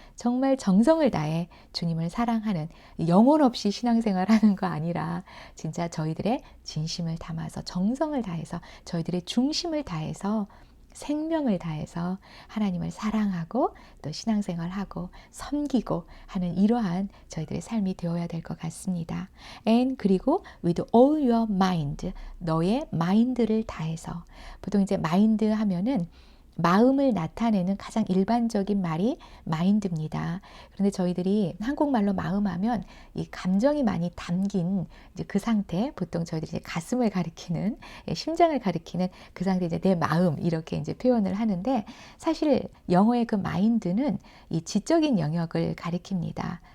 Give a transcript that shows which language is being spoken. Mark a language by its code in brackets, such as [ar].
[ko] 정말 정성을 다해 주님을 사랑하는, 영혼 없이 신앙생활하는 거 아니라 진짜 저희들의 진심을 담아서, 정성을 다해서, 저희들의 중심을 다해서, 생명을 다해서 하나님을 사랑하고 또 신앙생활하고 섬기고 하는 이러한 저희들의 삶이 되어야 될 것 같습니다. [en] And [ko] 그리고 [en] with all your mind, [ko] 너의 마인드를 다해서. 보통 이제 마인드 하면은 마음을 나타내는 가장 일반적인 말이 마인드입니다. 그런데 저희들이 한국말로 마음하면 이 감정이 많이 담긴 이제 그 상태, 보통 저희들이 이제 가슴을 가리키는, 심장을 가리키는 그 상태, 이제 내 마음 이렇게 이제 표현을 하는데, 사실 영어의 그 마인드는 이 지적인 영역을 가리킵니다.